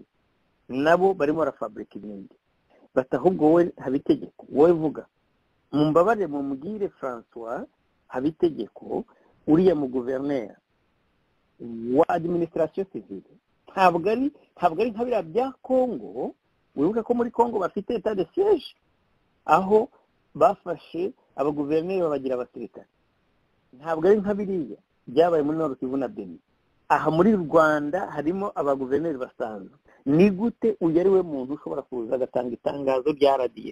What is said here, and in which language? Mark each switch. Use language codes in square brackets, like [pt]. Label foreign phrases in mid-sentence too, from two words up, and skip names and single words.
[rw] Nabo barimo barafabrika ibindi bati ahubwo wowe Habitegeko wowe vuga, mumbabarire mumubwire François Habitegeko uriya mu gouverneur wa [fr] administration civile [rw] ntabwo ari nka biriya bya Congo. Wibuke ko muri Congo bafite [fr] état de siège [rw] aho bafashe abaguverineri babagira abasirikare. Ntabwo ari nka biriya byabaye muri Nord Kivu na Benin. Aha muri Rwanda harimo abaguverineri basanzwe. Ni gute uyu ari we muntu ushobora kuza agatanga itangazo rya RDF?